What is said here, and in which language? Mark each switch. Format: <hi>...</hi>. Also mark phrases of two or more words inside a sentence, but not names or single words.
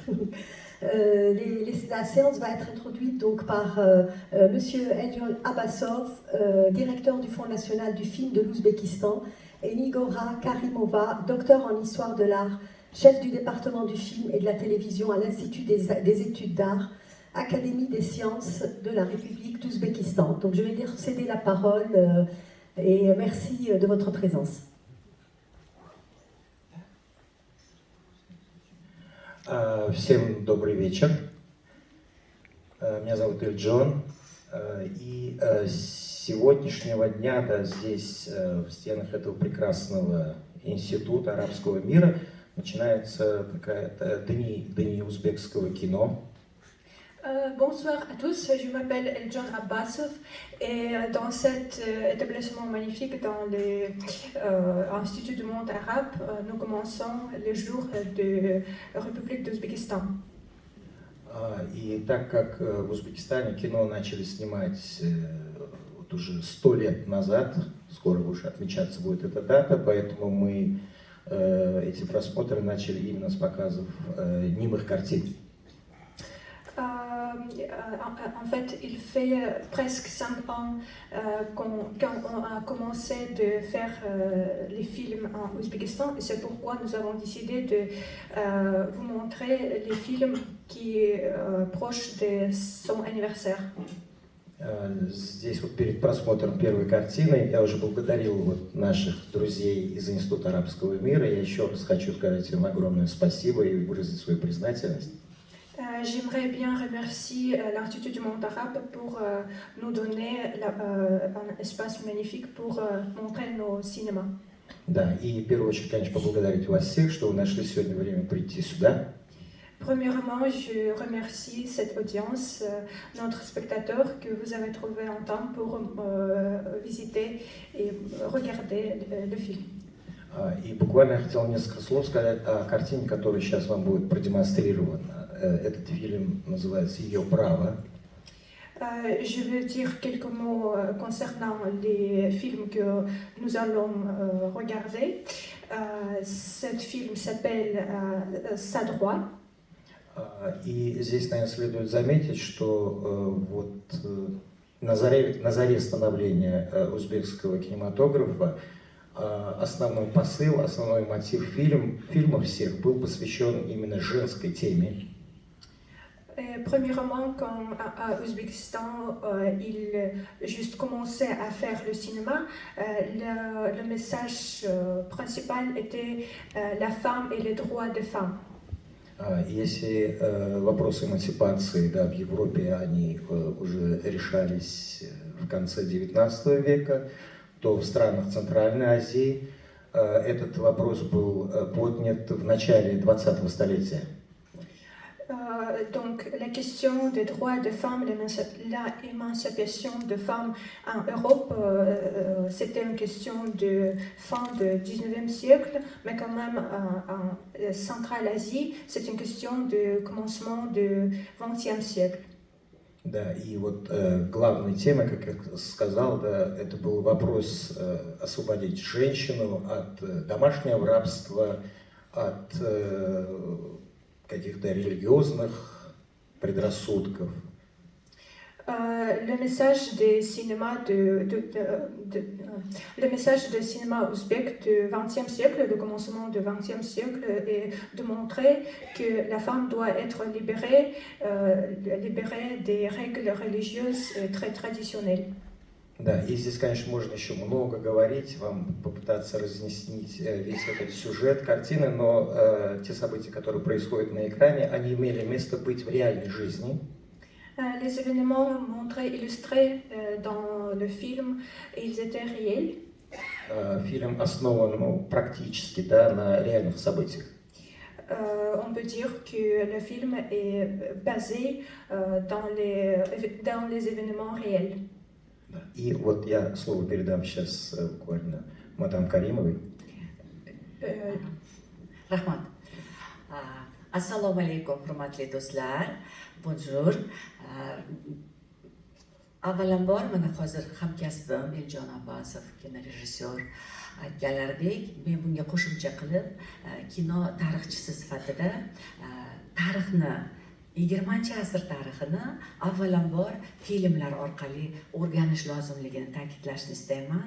<fr>La séance va être introduite donc par Monsieur Eljol Abbasov, directeur du Fonds national du film de l'Ouzbékistan, et Nigora Karimova, docteur en histoire de l'art, chef du département du film et de la télévision à l'Institut des études d'art, Académie des sciences de la République d'Ouzbékistan. Donc je vais leur céder la parole et merci de votre présence.</fr> <ru>Всем добрый вечер. Меня зовут Эльджон. И с сегодняшнего дня, да, здесь, в стенах этого прекрасного института арабского мира, начинается дни узбекского кино.</ru> <fr>Bonsoir à tous, je m'appelle Eljod Abbasov et dans cet établissement magnifique dans l'Institut du monde arabe, nous commençons les jours de la République d'Ouzbékistan.</fr> <ru>И так как в Узбекистане кино начали снимать вот уже 100 лет назад, скоро уже отмечаться будет эта дата, поэтому мы эти просмотры начали именно с показов немых картин.</ru> <fr>En fait, il fait presque 5 ans quand on a commencé de faire les films en Ouzbékistan et c'est pourquoi nous avons décidé de vous montrer les films qui sont proches de son anniversaire.</fr> <ru>Здесь вот перед просмотром первой картины я уже благодарил вот наших друзей из Института арабского мира. Я еще раз хочу сказать им огромное спасибо и выразить свою признательность.</ru> <fr>J'aimerais bien remercier l'Institut du monde arabe pour nous donner un espace magnifique pour montrer nos cinémas.</fr> <ru>Да, и в первую очередь, конечно, поблагодарить вас всех, что вы нашли сегодня время прийти сюда.</ru> <fr>Premièrement, je remercie cette audience, notre spectateur, que vous avez trouvé en temps pour visiter et regarder le film.</fr> <ru>И буквально я хотел несколько слов сказать о картине, которая сейчас вам будет продемонстрирована. Этот фильм называется «Ее право».</ru> <fr>Je veux dire quelques mots concernant les films que nous allons regarder. Ce film s'appelle «Sa droit».</fr> <ru>И здесь, наверное, следует заметить, что вот на заре становления узбекского кинематографа основной посыл, основной мотив фильмов всех был посвящен именно женской теме.</ru> <fr>Premièrement, quand à Ouzbékistan, il juste commençait à faire le cinéma, le message principal était la femme et les droits des femmes.</fr> <ru>Если вопросы эмансипации, да, в Европе они уже решались в конце XIX века, то в странах Центральной Азии этот вопрос был поднят в начале 20-го столетия.</ru> <fr>Donc la question des droits des femmes, l'émancipation des femmes en Europe, c'était une question de fin du 19e siècle, mais quand même en Centrale-Asie, c'est une question de commencement du 20e siècle.</fr> <ru>Да, и вот главной темой, как я сказал, да, это был вопрос освободить женщину от домашнего рабства, от каких-то религиозных предрассудков.</ru> <fr>Le message du cinéma le message du cinéma ouzbek du XXe siècle, le commencement du XXe siècle, est de montrer que la femme doit être libérée des règles religieuses très traditionnelles.</fr> <ru>Да, и здесь, конечно, можно еще много говорить, вам попытаться разъяснить весь этот сюжет картины, но те события, которые происходят на экране, они имели место быть в реальной жизни.</ru> <fr>Les événements montrés, illustrés dans le film, ils étaient réels.</fr> <ru>Фильм основан практически, да, на реальных событиях.</ru> <fr>on peut dire que le film est basé dans les événements réels.</fr> <ru>Да. И вот я слово передам сейчас буквально мадам Каримовой. Euh,</ru> <uz>Rahmat. Assalomu alaykum, hurmatli do'stlar. Bonjour. Avvalambor, mana hozir hamkasbim Eljon Abbasov, kinorejissyor aytganlaridek, men bunga qo'shimcha qilib, kino tarixchisi sifatida tarixni 20-asr tarixini avvalambor filmlar orqali o'rganish lozimligini ta'kidlashni istayman.</uz>